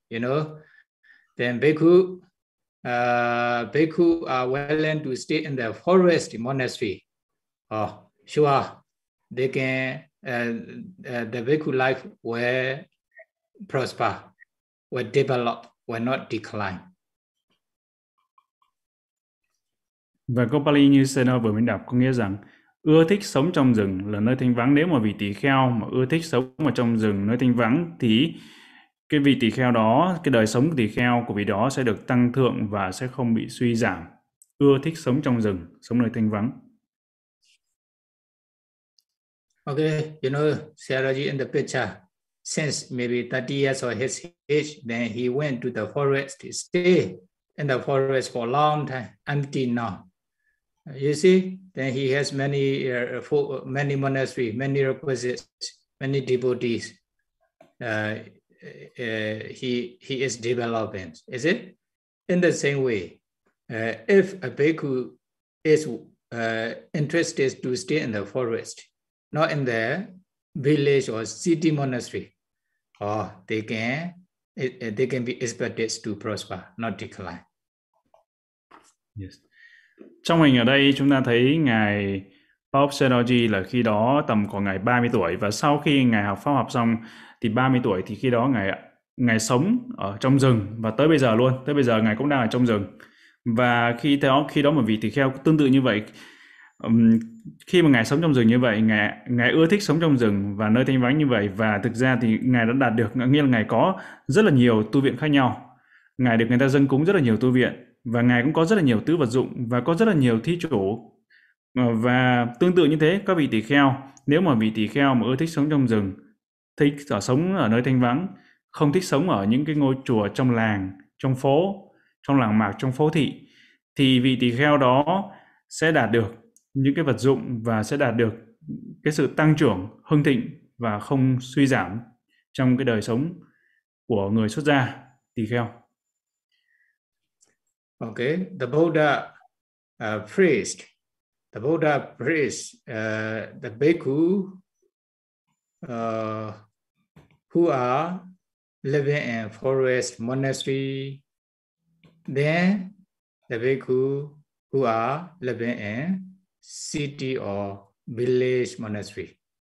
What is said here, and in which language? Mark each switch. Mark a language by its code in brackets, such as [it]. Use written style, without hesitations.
[en] You know, then bhikkhu are willing to stay in the forest monastery. Sure, they can, the bhikkhu life will prosper, will develop, will not decline. [vi] Và câu Pali như Sena vừa mới đọc có nghĩa rằng ưa thích sống trong rừng là nơi thanh vắng. Nếu mà vị tỳ kheo mà ưa thích sống ở trong rừng, nơi thanh vắng, thì cái vị tỳ kheo đó, cái đời sống tỳ kheo của vị đó sẽ được tăng thượng và sẽ không bị suy giảm. Ưa thích sống trong rừng, sống nơi thanh vắng. [en] Okay, you know, Sayaraji in the picture, since maybe 30 years or his age, then he went to the forest to stay in the forest for a long time, empty now. You see, then he has many monasteries, many requisites, many devotees. He is developing, is it? In the same way, if a bhikkhu is interested to stay in the forest, not in the village or city monastery, they can be expected to prosper, not decline. Yes. [vi] Trong hình ở đây chúng ta thấy Ngài Pop Senoji là khi đó tầm của Ngài 30 tuổi, và sau khi Ngài học pháp học xong thì 30 tuổi, thì khi đó Ngài sống ở trong rừng, và tới bây giờ luôn, tới bây giờ Ngài cũng đang ở trong rừng. Và khi đó một vị tỳ kheo tương tự như vậy, Khi mà Ngài sống trong rừng như vậy, Ngài ưa thích sống trong rừng và nơi thanh vắng như vậy, và thực ra thì Ngài đã đạt được, nghĩa là Ngài có rất là nhiều tu viện khác nhau. Ngài được người ta dâng cúng rất là nhiều tu viện, và Ngài cũng có rất là nhiều tứ vật dụng và có rất là nhiều thí chủ. Và tương tự như thế, các vị tỳ kheo, nếu mà vị tỳ kheo mà ưa thích sống trong rừng, thích ở sống ở nơi thanh vắng, không thích sống ở những cái ngôi chùa trong làng, trong phố, trong làng mạc, trong phố thị, thì vị tỳ kheo đó sẽ đạt được những cái vật dụng và sẽ đạt được cái sự tăng trưởng, hưng thịnh và không suy giảm trong cái đời sống của người xuất gia tỳ kheo. [en] Okay, the Buddha priest, the Buddha priest, the bhikkhu who are living in forest monastery, then the bhikkhu who are living in city or village monastery.